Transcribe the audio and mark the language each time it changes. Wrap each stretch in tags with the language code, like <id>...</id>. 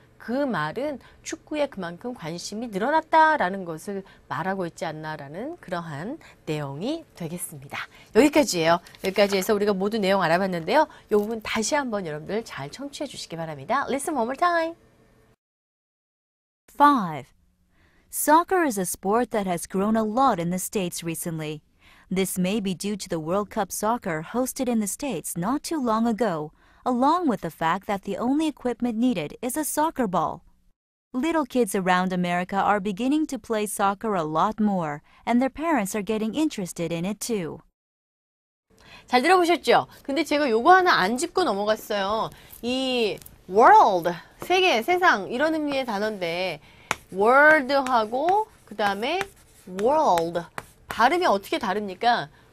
<ko>그 말은 축구에 그만큼 관심이 늘어났다라는 것을 말하고 있지 않나라는 그러한 내용이 되겠습니다. 여기까지예요. 여기까지 해서 우리가 모두 내용 알아봤는데요. 이 부분 다시 한번 여러분들 잘 청취해 주시기 바랍니다.</ko> <en>Listen one more time. 5. Soccer is a sport that has grown a lot in the States recently. This may be due to the World Cup Soccer hosted in the States not too long ago, along with the fact that the only equipment needed is a soccer ball. Little kids around America are beginning to play soccer a lot more, and their parents are getting interested in it too.</en> <ko>잘 들어보셨죠? 근데 제가 요거 하나 안 짚고 넘어갔어요. 이 world, 세계, 세상 이런 의미의 단어인데 world하고 그 다음에 world 발음이 어떻게 다릅니까?</ko>